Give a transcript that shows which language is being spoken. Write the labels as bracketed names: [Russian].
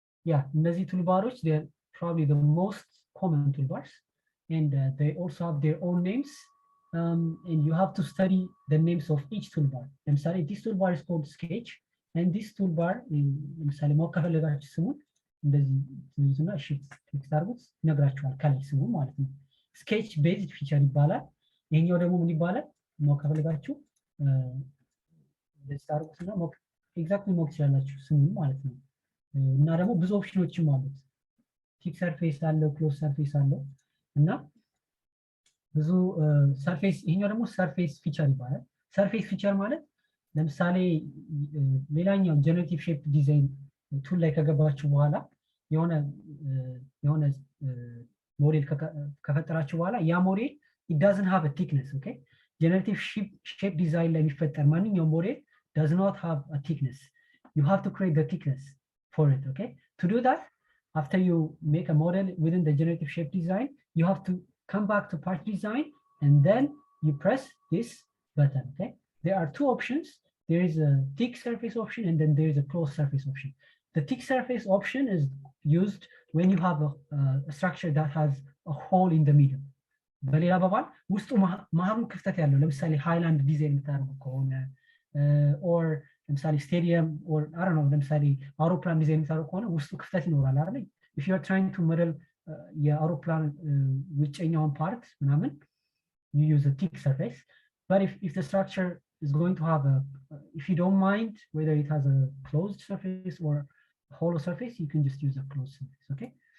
[English] Yeah, [Amharic] እነዚህ ቱልባሮች [English] they're probably the most common toolbars, and they also have their own names, and you have to study the names of each toolbar. [Amharic] ለምሳሌ [English] this toolbar is called sketch, and this toolbar [Amharic] ለምሳሌ ማወቅ ከፈለጋችሁ ስሙን እንደዚህ ትይዙና shift ክሊክ ታርጉት ይነግራችኋል ከላይ ስሙ ማለት ነው። sketch based feature ይባላል። ይሄኛው ደግሞ ምን ይባላል? ማወቅ ከፈለጋችሁ እንደዚህ ታርጉትና ማወቅ ኤግዛክትሊ ማወቅ ትችላላችሁ ስሙን ማለት ነው። እና ደግሞ ብዙ ኦፕሽኖችም አሉት። ቲክ ሰርፌስ አለው፣ ክሎዝ ሰርፌስ አለው እና ብዙ ሰርፌስ። ይሄኛው ደግሞ ሰርፌስ ፊቸር ይባላል። ሰርፌስ ፊቸር ማለት ለምሳሌ ሌላኛው ጀነሬቲቭ ሼፕ ዲዛይን ቱል ላይ ከገባችሁ በኋላ የሆነ ሞዴል ከፈጠራችሁ በኋላ ያ ሞዴል [English] it doesn't have a thickness, okay? Generative shape design [Amharic] ላይ የሚፈጠር ማንኛውም ሞዴል [English] does not have a thickness. You have to create the thickness for it, okay? To do that, after you make a model within the generative shape design, you have to come back to part design and then you press this button, okay? There are two options. There is a thick surface option and then there is a closed surface option. The thick surface option is used when you have a structure that has a hole in the middle. [Amharic] በሌላ አባባል ውስጡ መሀሉ ክፍተት ያለው ለምሳሌ ሃይላንድ ዲዛይን የምታደርጉ ከሆነ or ለምሳሌ ስቴዲየም or I don't know ለምሳሌ አውሮፕላን ዲዛይን የምታደርጉ ከሆነ ውስጡ ክፍተት ይኖራል አይደል? [English] If you are trying to model [Amharic] የአውሮፕላን ውጨኛውን ፓርት ምናምን [English] you use a thick surface. But if the structure is going to have if you don't mind whether it has a closed surface or a hollow surface, you can just use a closed surface, okay?